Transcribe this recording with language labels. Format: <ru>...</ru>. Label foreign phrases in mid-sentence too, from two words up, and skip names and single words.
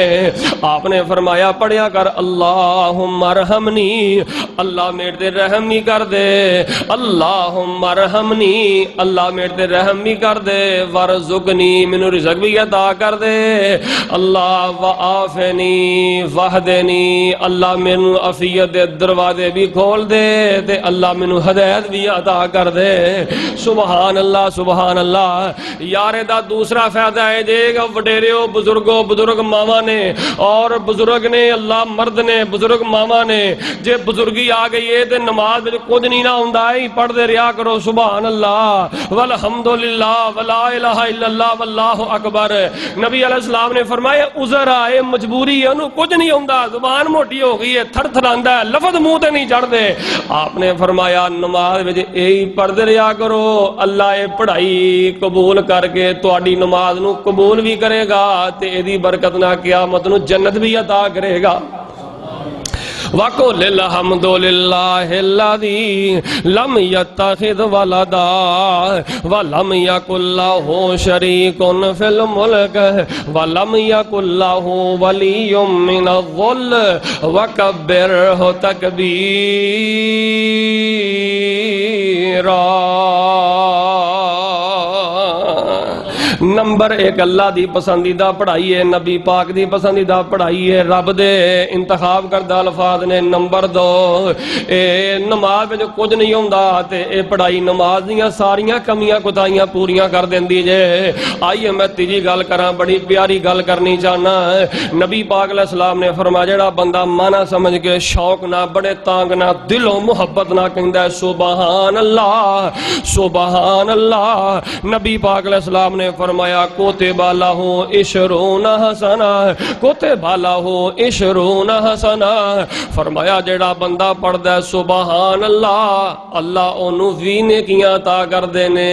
<pa>آپ نے فرمایا پڑھیا کر</pa> <ar>اللہم ارحمنی،</ar> <pa>اللہ میرے تے رحم ہی کر دے،</pa> <ar>اللہم ارحمنی،</ar> <pa>اللہ میرے تے رحم ہی کر دے، ورزقنی، مینوں رزق بھی عطا کر دے، اللہ</pa> <ar>وعافنی وحدنی،</ar> <pa>اللہ مینوں عافیت دے دروازے بھی کھول دے تے اللہ مینوں ہدایت بھی عطا کر دے۔</pa> <ar>سبحان اللہ سبحان اللہ۔</ar> <pa>یارے دا دوسرا فائدہ ہے جے گا وڈیرے بزرگوں، بزرگ ماما نے اور بزرگ نے، اللہ مرد نے، بزرگ ماما نے، جے بزرگی آ گئی ہے تے نماز وچ کچھ نہیں نہ ہوندا ہے، پڑھ دے رہیا کرو</pa> <ar>سبحان اللہ والحمدللہ ولا الہ الا اللہ واللہ اکبر۔</ar> <pa>نبی</pa> <ar>علیہ السلام</ar> <pa>نے فرمایا عذر آئے، مجبوری ہے، انہوں کچھ نہیں ہوندا، زبان موٹی ہو گئی ہے، تھر تھراندا ہے، لفظ منہ تے نہیں چڑھ دے۔ آپ نے فرمایا نماز وچ اے پڑھ دے رہیا کرو، اللہ اے پڑھائی قبول کر کے تہاڈی نماز نو قبول بھی کرے گا تے ایدی برکت نہ قیامت نو جنت بھی عطا کرے گا۔</pa> <ar>وَقُلِ الْحَمْدُ لِلَّهِ الَّذِي لَمْ يَتَّخِذْ وَلَدًا وَلَمْ يَكُنْ لَهُ شَرِيكٌ فِي الْمُلْكِ وَلَمْ يَكُنْ لَهُ وَلِيٌّ مِّنَ الذُّلِّ وَكَبِّرْهُ تَكْبِيرًا۔</ar> <pa>نمبر 1 اللہ دی پسندیدہ پڑھائی ہے، نبی پاک دی پسندیدہ پڑھائی ہے، رب دے انتخاب کردہ الفاظ نے۔ نمبر 2 اے نماز وچ کچھ نہیں ہوندا تے اے پڑھائی نماز دیاں ساریاں کمیاں کوتاہیاں پوریاں کر دیندی جے۔ آئیے میں تیجی گل کراں، بڑی پیاری گل کرنی چاہنا۔ نبی پاک</pa> <ar>علیہ السلام</ar> <pa>نے فرمایا جڑا بندہ مانا سمجھ کے شوق نہ بڑے تانگ نہ دل و محبت نہ کہندا ہے</pa> <ar>سبحان اللہ سبحان اللہ،</ar> <pa>نبی پاک</pa> <ar>علیہ السلام</ar> <pa>نے فرمایا</pa> <ar>کتب لہ 20 حسنہ، کتب لہ 20 حسنہ،</ar> <pa>فرمایا جڑا بندہ پڑھدا ہے</pa> <ar>سبحان اللہ،</ar> <pa>اللہ اونوں 20 نیکیاں عطا کر دینے۔</pa>